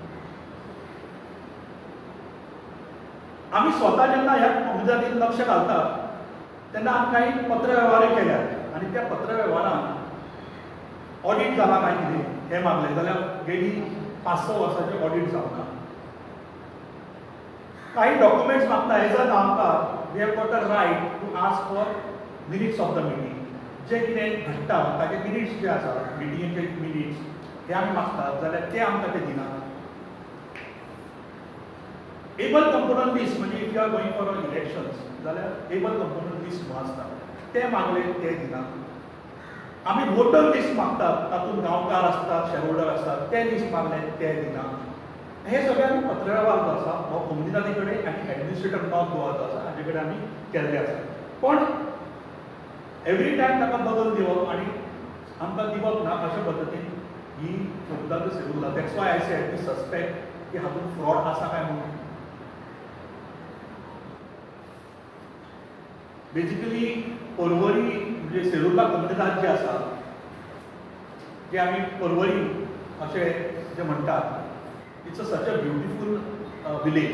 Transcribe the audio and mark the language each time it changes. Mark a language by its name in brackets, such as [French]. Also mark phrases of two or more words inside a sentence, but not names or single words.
[Konkani] आमी स्वता जेन्ना ह्या कोमुनिदादीन लक्ष घालतात तेन्ना आमी काही पत्रव्यवहारय केल्यात आनी त्या पत्रव्यवहारान ऑडिट जाला काय कितें हें मागलें जाल्यार गेली 5-6 वर्सांचें ऑडिट जावना. काही डॉक्युमेंट्स मागता [English] as a गांवकार we have got a right to ask for minutes of the meeting. [Konkani] जे कितें घडटा ताचे मिनिट्स जे आसा मिटिंगेचे मिनिट्स ते आमी मागतात जाल्यार ते आमकां ते दिनात. [English] able component list म्हणजे if you are going for elections जाल्यार able component list [Konkani] म्हणून आसता ते मागले ते दिनात. आमी [English] voter list [Konkani] मागतात तातूंत गांवकार आसतात शेअर होल्डर आसतात ते लिस्ट मागले ते दिनात. हे सगळे आमी पत्रव्यवहार जो आसा हो कोमुनिदादी कडेन आनी एडमिनिस्ट्रेटर नॉर्थ गोवा जो आसा हाजे कडेन आमी केल्ले आसा. पण [English] every time [Konkani] ताका बदल दिवप आनी आमकां दिवप ना अशा पद्दतीन ही कोमुनिदाद दी सेरुला. [English] That's why I said we suspect [Konkani] की हातूंत फ्रॉड आसा काय म्हणून. बेजिकली पर्वरी म्हणजे सेलुला कोमुनिदाद जे आसा, जे आमी पर्वरी अशें जे म्हणटात, [English] It's such a beautiful village.